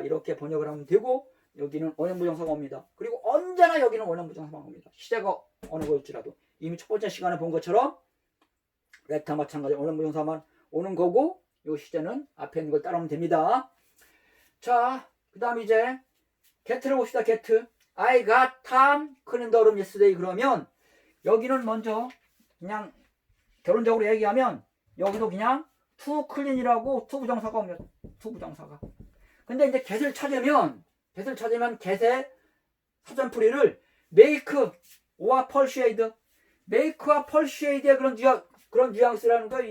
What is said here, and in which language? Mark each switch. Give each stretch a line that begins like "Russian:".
Korean: 이렇게 번역을 하면 되고, 여기는 원형부정사가 옵니다. 그리고 언제나 여기는 원형부정사가 옵니다. 시제가 어느 거일지라도. 이미 첫 번째 시간에 본 것처럼 let와 마찬가지 원형부정사만 오는 거고, 이 시제는 앞에 있는 걸 따라오면 됩니다. 자, 그 다음 이제 get를 봅시다.
English: get. I got time clean the room yesterday.
Korean: 그러면 여기는 먼저 그냥 결론적으로 얘기하면 여기도 그냥 to clean이라고 to 부정사가 옵니다. to 부정사가. 근데 이제 get을 찾으면 get의 사전풀이를 make와 persuade, make와 persuade의 그런 뉘앙스라는 거예요.